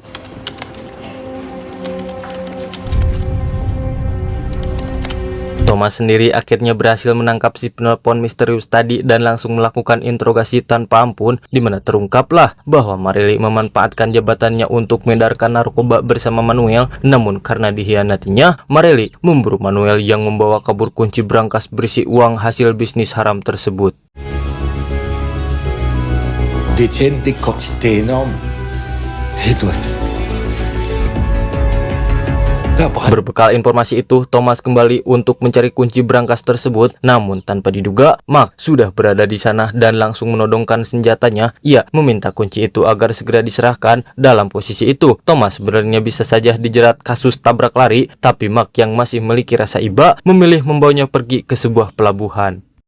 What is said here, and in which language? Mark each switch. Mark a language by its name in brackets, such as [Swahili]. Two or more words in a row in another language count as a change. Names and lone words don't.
[Indonesian] Thomas sendiri akhirnya berhasil menangkap si penelpon misterius tadi dan langsung melakukan interogasi tanpa ampun, di mana terungkaplah bahwa Marely memanfaatkan jabatannya untuk mengedarkan narkoba bersama Manuel. Namun karena dihianatinya, Marely memburu Manuel yang membawa kabur kunci brankas berisi uang hasil bisnis haram tersebut. [French] Détiennent des quantités énormes et doivent [Indonesian] Berbekal informasi itu, Thomas kembali untuk mencari kunci brankas tersebut. Namun tanpa diduga, Mark sudah berada di sana dan langsung menodongkan senjatanya. Ia meminta kunci itu agar segera diserahkan. Dalam posisi itu, Thomas sebenarnya bisa saja dijerat kasus tabrak lari, tapi Mark yang masih memiliki rasa iba memilih membawanya pergi ke sebuah pelabuhan.